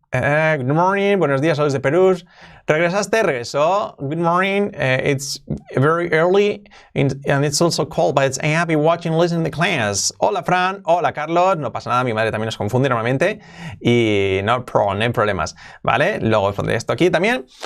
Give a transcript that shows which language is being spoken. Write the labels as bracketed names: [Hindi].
[English] Good morning, [Spanish] buenos días, saludos de Perú. Regresó. [English] Good morning. It's very early and it's also cold, but it's happy watching, listening to the class. [Spanish] Hola, Fran. Hola, Carlos. No pasa nada, mi madre también nos confunde normalmente. Y no hay problemas, ¿vale? Luego pondré esto aquí también.